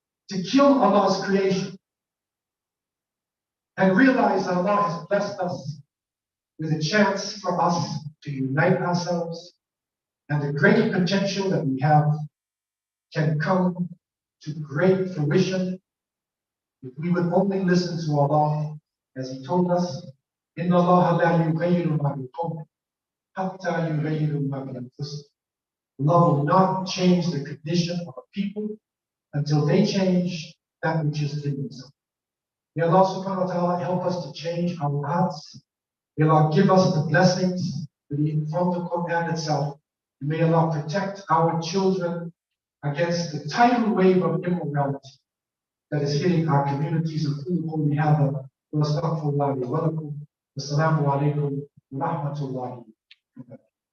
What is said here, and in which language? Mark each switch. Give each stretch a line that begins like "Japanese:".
English: To kill Allah's creation. And realize that Allah has blessed us with a chance for us to unite ourselves, and the great potential that we have can come to great fruition if we would only listen to Allah as He told us,
Arabic: إن الله لا يغير ما بقوم حتى يغيروا ما بأنفسهم.
English: Allah will not change the condition of a people until they change that which is in themselves. May Allah subhanahu wa ta'ala help us to change our hearts. May Allah give us the blessings from the Quran itself. May Allah protect our children against the tidal wave of immorality that is hitting our communities.
Arabic: أقول قولي هذا وأستغفر الله لي ولكم والسلام عليكم ورحمة الله وبركاته.